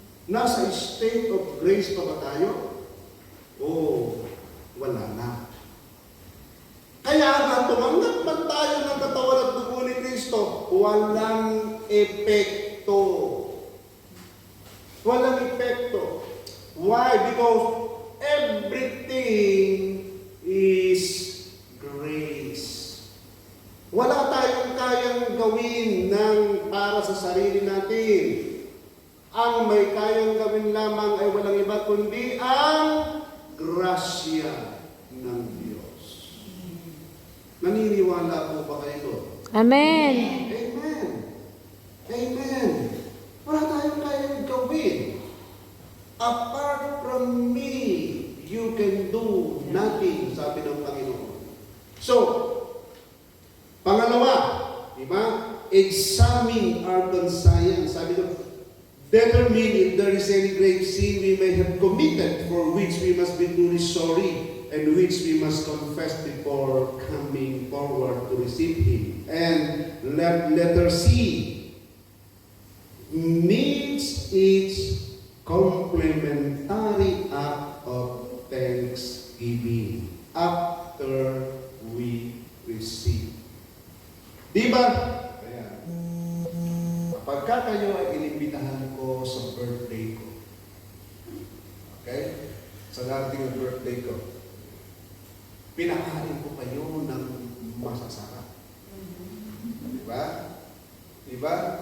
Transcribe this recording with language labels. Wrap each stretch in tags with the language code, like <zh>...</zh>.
<tl>Nasa</tl> <en>state of grace</en> <tl>pa ba tayo? Oo, wala na. Kaya nga, tumanggap man tayo ng katawan at dugo ni Kristo, walang epekto. Walang epekto.</tl> <en>Why? Because everything is grace.</en> <tl>Wala tayong kayang gawin para sa sarili natin. Ang may kayang gawin lamang ay walang iba kundi ang grasya ng Diyos. Naniniwala po ba kayo? Amen. Amen. Amen. Wala tayong kayang gawin.</tl> <en>Apart from me, you can do nothing,</en> <tl>sabi ng Panginoon. So, pangalawa, di ba?</tl> <en>Examine our conscience.</en> <tl>Sabi doon,</tl> <en>determine if there is any grave sin we may have committed, for which we must be truly sorry, and which we must confess before coming forward to receive Him. And letter C needs its complementary act of thanksgiving after we receive.</en> <tl>Di ba? Kaya, kapag kayo ay inimbitahan ko sa birthday ko, okay? Sa dating ng birthday ko, pinakain ko kayo ng masasarap. Di ba? Di ba?</tl>